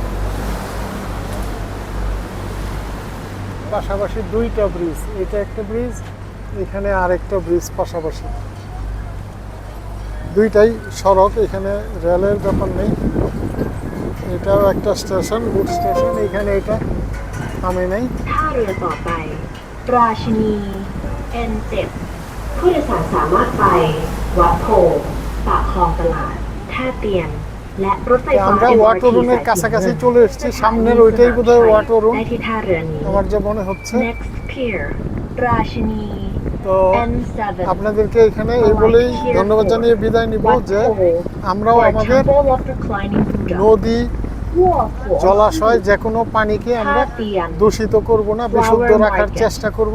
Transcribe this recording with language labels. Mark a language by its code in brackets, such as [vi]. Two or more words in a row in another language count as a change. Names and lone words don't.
[bn] পাশাপাশি দুইটা ব্রিজ, এটা একটা ব্রিজ, এখানে আরেকটা ব্রিজ পাশাপাশি, দুইটাই সড়ক, এখানে রেলের ব্যাপার নেই। এটাও একটা স্টেশন, বুট স্টেশন, এখানে এটা থামে নাই। [th] ท่าเรือต่อไปราชินี N7 ผู้โดยสารสามารถไปวัดโพธิ์ปากคลองตลาดท่าเตียนและรถไฟฟ้า [bn] আমরা ওয়াট অরুণের কাছাকাছি চলে এসেছি, সামনের ওইটাই বোধহয় ওয়াট অরুণ, [th] ได้ที่ท่าเรือนี้ [bn] আমার যা মনে হচ্ছে। [en] Next pier ราชินี [bn] তো N7 আপনাদেরকে এখানে এই বলেই ধন্যবাদ জানিয়ে বিদায় নিব যে আমরাও আমাদের নদী, জলাশয়, যে কোনো পানিকে আমরা দূষিত করব না, বিশুদ্ধ রাখার চেষ্টা করব।